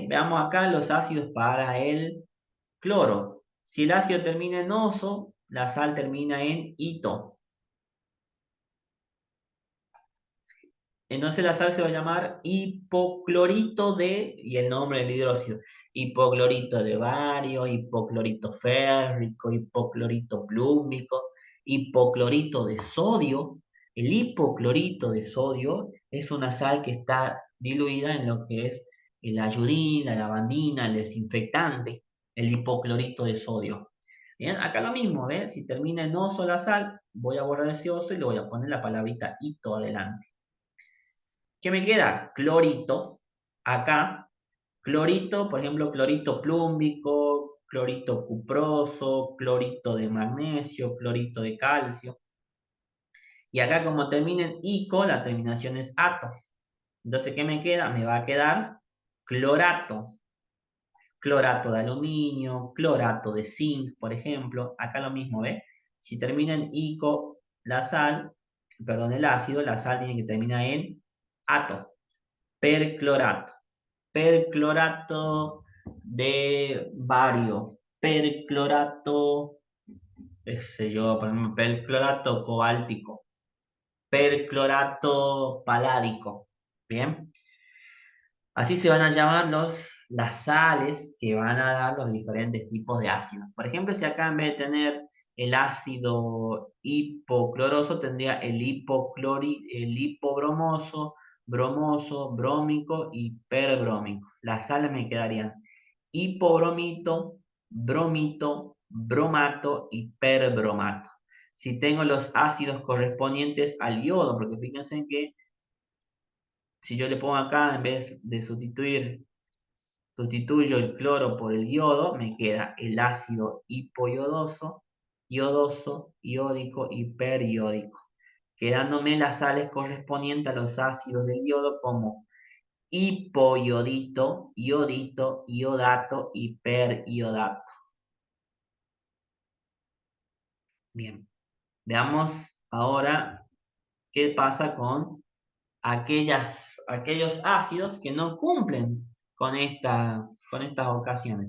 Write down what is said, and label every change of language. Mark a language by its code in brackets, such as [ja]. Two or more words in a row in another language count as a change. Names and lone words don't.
[es] Veamos acá los ácidos para el cloro. Si el ácido termina en oso, la sal termina en ito. Entonces la sal se va a llamar hipoclorito y el nombre del hidróxido, hipoclorito de bario, hipoclorito férrico, hipoclorito plúmico, hipoclorito de sodio. El hipoclorito de sodio es una sal que está diluida en lo que es la ayudina, la lavandina, el desinfectante, el hipoclorito de sodio. Bien, acá lo mismo, ¿ves? Si termina en oso la sal, voy a borrar ese oso y le voy a poner la palabrita hito adelante. ¿Qué me queda? Clorito. Acá, clorito, por ejemplo, clorito plúmbico, clorito cuproso, clorito de magnesio, clorito de calcio. Y acá, como termina en ico, la terminación es ato. Entonces, ¿qué me queda? Me va a quedar clorato. Clorato de aluminio, clorato de zinc, por ejemplo. Acá lo mismo, ¿ves? Si termina en ico, la sal, perdón, el ácido, la sal tiene que terminar en ato. Perclorato. Perclorato de bario, perclorato, qué sé yo, por ejemplo, perclorato cobáltico, perclorato paládico. Bien, así se van a llamar las sales que van a dar los diferentes tipos de ácidos. Por ejemplo, si acá en vez de tener el ácido hipocloroso, tendría el hipobromoso, bromoso, brómico y perbrómico. Las sales me quedarían hipobromito, bromito, bromato y perbromato. Si tengo los ácidos correspondientes al yodo, porque fíjense que si yo le pongo acá, en vez de sustituyo el cloro por el yodo, me queda el ácido hipoyodoso, yodoso, iódico y periódico, quedándome las sales correspondientes a los ácidos del yodo como hipoyodito, iodito, iodato y periodato. Bien, veamos ahora qué pasa con aquellos ácidos que no cumplen con estas ocasiones.